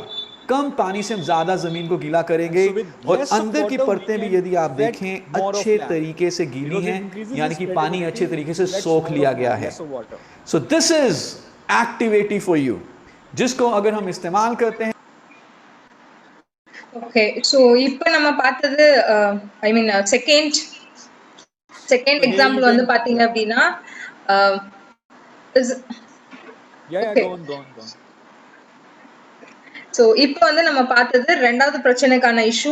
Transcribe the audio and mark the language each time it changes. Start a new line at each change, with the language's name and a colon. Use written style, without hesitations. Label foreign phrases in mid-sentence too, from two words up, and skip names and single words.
Hindi: कम पानी से हम ज्यादा जमीन को गीला करेंगे और अंदर की परतें भी यदि आप देखें अच्छे तरीके से गीली हैं, यानी कि पानी अच्छे तरीके से सोख लिया गया है।
English: so this is activity for you,
Hindi: जिसको अगर हम इस्तेमाल करते हैं।
English: okay, so
Tamil: இப்போ நம்ம பார்த்தது
English: I mean second example
Tamil: வந்து பாத்தீங்க அப்படின்னா ஸோ இப்போ வந்து நம்ம பார்த்தது 2வது பிரச்சனைக்கான இஷ்யூ.